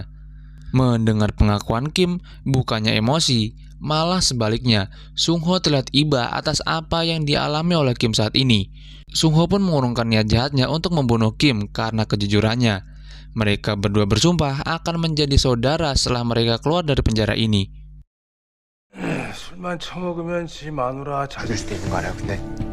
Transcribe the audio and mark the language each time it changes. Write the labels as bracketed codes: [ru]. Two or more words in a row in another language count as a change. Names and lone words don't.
[id] Mendengar pengakuan Kim, bukannya emosi, malah sebaliknya, Sung Ho terlihat iba atas apa yang dialami oleh Kim saat ini. Sung Ho pun mengurungkan niat jahatnya untuk membunuh Kim karena kejujurannya. Mereka berdua bersumpah akan menjadi saudara setelah mereka keluar dari penjara ini. [ko] 술만 처먹으면 지 마누라 찾을 수도 있는 거 아니야, 근데.